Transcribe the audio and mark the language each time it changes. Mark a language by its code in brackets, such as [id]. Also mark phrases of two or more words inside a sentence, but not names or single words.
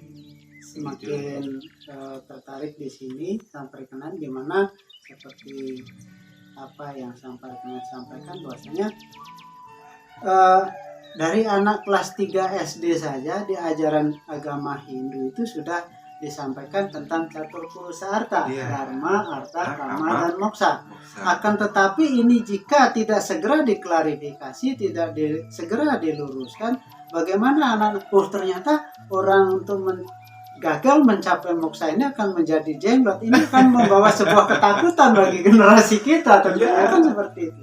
[id] Semakin tertarik di sini sampai kenan, dimana seperti apa yang sampai kenan sampaikan bahwasanya dari anak kelas 3 SD saja di ajaran agama Hindu itu sudah disampaikan tentang catur purusa arta, dharma, arta, kama, dan moksa. Akan tetapi ini jika tidak segera diklarifikasi, tidak segera diluruskan, bagaimana anak-anak ternyata orang untuk gagal mencapai moksa ini akan menjadi jenglot. Ini kan membawa sebuah ketakutan bagi generasi kita, tentunya kan seperti itu.